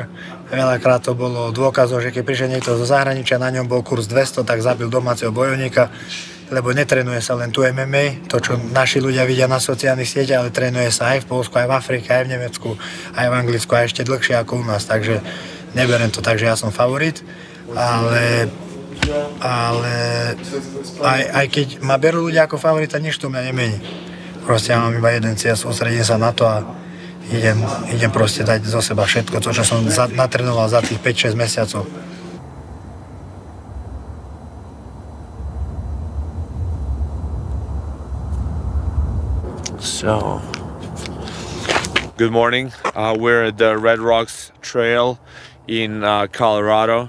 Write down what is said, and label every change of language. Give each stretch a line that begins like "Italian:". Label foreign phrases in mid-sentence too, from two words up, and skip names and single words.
Slovak: Veľakrát to bolo dôkazom, že keď prišiel niekto zo zahraničia, na ňom bol kurz 200, tak zabil domáceho bojovníka, lebo netrenuje sa len tu MMA, to čo naši ľudia vidia na sociálnych sieťach, ale trénuje sa aj v Poľsku, aj v Afrike, aj v Nemecku, aj v Anglicku, aj ešte dlhšie ako u nás, takže neberiem to tak, že ja som favorit, ale aj keď ma berú ľudia ako favorita, nič to mňa nemení. Proste ja mám iba jeden cieľ, sústredím sa na to a idem proste dať zo seba všetko, to čo som natrénoval za tých 5-6 mesiacov.
English: So, good morning. We're at the Red Rocks Trail in Colorado.